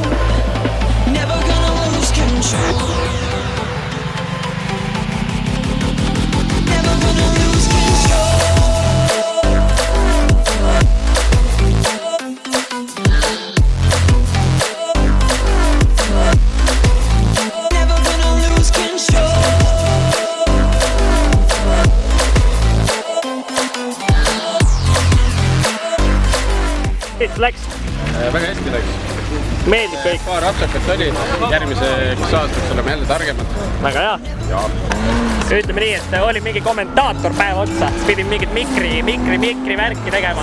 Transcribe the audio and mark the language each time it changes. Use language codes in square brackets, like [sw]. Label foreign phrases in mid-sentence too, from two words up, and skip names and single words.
[en] Never gonna lose control. Never gonna lose control. Never gonna lose control. [et] Läks, väga hästi läks. meeldib kõik. Paar apsakat oli, järgmiseks aastaks oleme jälle targemad. Väga hea. Ütleme nii, et oli mingi kommentaator päev otsa, pidin mingit mikri värki tegema.